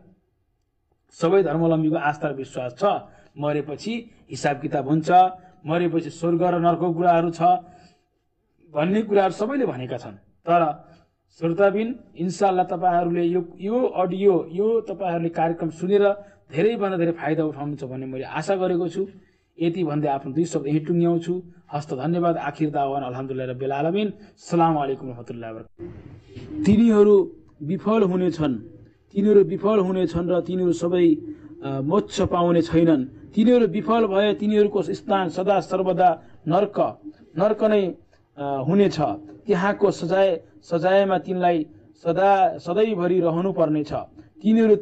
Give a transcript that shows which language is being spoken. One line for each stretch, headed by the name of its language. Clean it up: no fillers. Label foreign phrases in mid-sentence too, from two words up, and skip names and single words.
Nepali: सबै धर्मावलम्बीको आस्था र विश्वास छ मरेपछि हिसाब किताब हुन्छ, मरेपछि स्वर्ग र नर्कको कुराहरू छ भन्ने कुराहरू सबैले भनेका छन्। तर श्रोताबिन, इन्शाअल्लाह तपाईँहरूले यो अडियो यो तपाईँहरूले कार्यक्रम सुनेर धेरैभन्दा धेरै फाइदा उठाउनुहुन्छ भन्ने मैले आशा गरेको छु। यति भन्दै आफ्नो 2 शब्द यही टुङ्ग्याउँछु। हस्त धन्यवाद।
Arabic: آخر دعوانا الحمد لله رب العالمين. السلام عليكم ورحمة الله وبركاته.
Nepali: तिनीहरू विफल हुनेछन् र तिनीहरू सबै मोक्ष पाउने छैनन्। तिनीहरू विफल भए तिनीहरूको स्थान सदा सर्वदा नर्क नै हुनेछ। त्यहाँको सजायमा तिनलाई सदैभरि रहनु पर्नेछ।